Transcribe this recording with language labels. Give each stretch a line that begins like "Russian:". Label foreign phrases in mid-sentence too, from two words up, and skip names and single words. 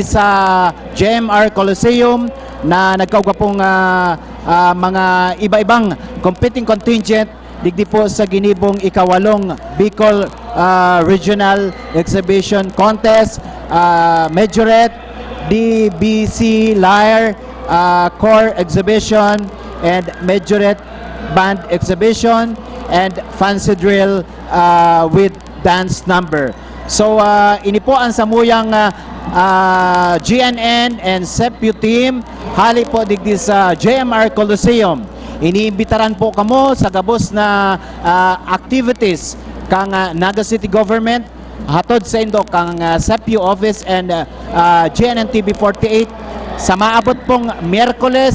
Bikol: sa JMR Coliseum na nagkauga pong mga iba-ibang
English: competing contingent
Bikol: digdi po sa ginibong ikawalong Bicol Regional Exhibition Contest, Majorette, DBC Lyre Core Exhibition and Majorette Band Exhibition and Fancy Drill with Dance Number. Ini po ang samuyang GNN and SEPU team hali po digdi sa JMR Coliseum. Iniimbitaran po kamo sa gabos na activities kang Naga City Government hatod sa indo kang SEPU office and GNN TV48 sa maabot pong Miyerkules.